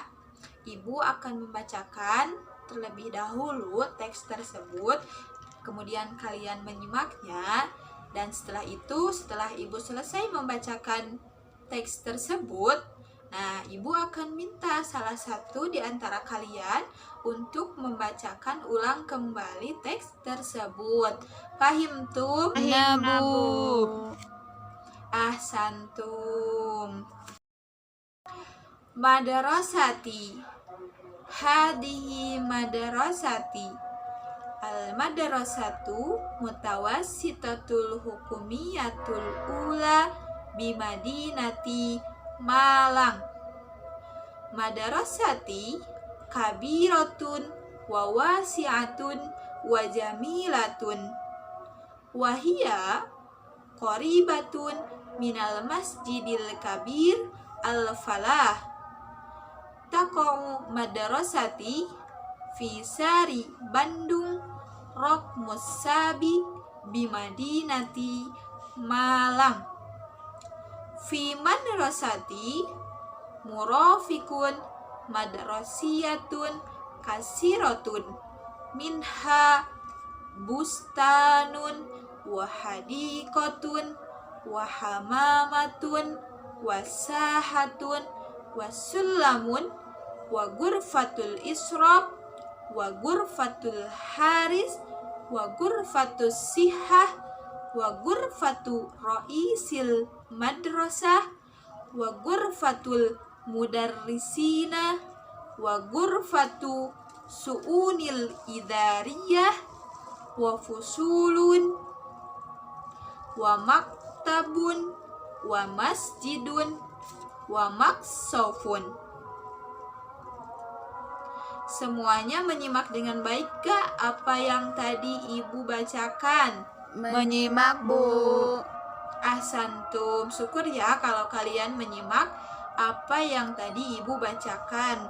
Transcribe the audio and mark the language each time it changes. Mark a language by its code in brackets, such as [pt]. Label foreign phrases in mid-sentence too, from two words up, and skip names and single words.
[id] Ibu akan membacakan terlebih dahulu teks tersebut, kemudian kalian menyimaknya, dan setelah itu, setelah ibu selesai membacakan teks tersebut, nah ibu akan minta salah satu di antara kalian untuk membacakan ulang kembali teks tersebut. Pahim tuh? Ya, Bu. Ahsantum. [ar] مدرستي. هذه مدرستي. المدرسة المتوسطة الحكومية الأولى بمدينة مالانج. مدرستي كبيرة وواسعة وجميلة وهي قريبة من المسجد الكبير الفلاح. تقع مدرستي في شارع باندونغ روكموس سابي بمدينة مالانج. في مدرستي مرافق مدرسية كثيرة منها بستان وحديقة و حمامات وساحة وسلم وغرفة الإسعاف وغرفة الحارس وغرفة الصحة وغرفة رئيس المدرسة، وغرفة المدرسين، وغرفة الشؤون الإدارية، وفصول، ومكتب، ومسجد، ومقصف. [id] Semuanya menyimak dengan baik gak apa yang tadi ibu bacakan? Menyimak, Bu. Ahsantum, syukur ya kalau kalian menyimak apa yang tadi ibu bacakan.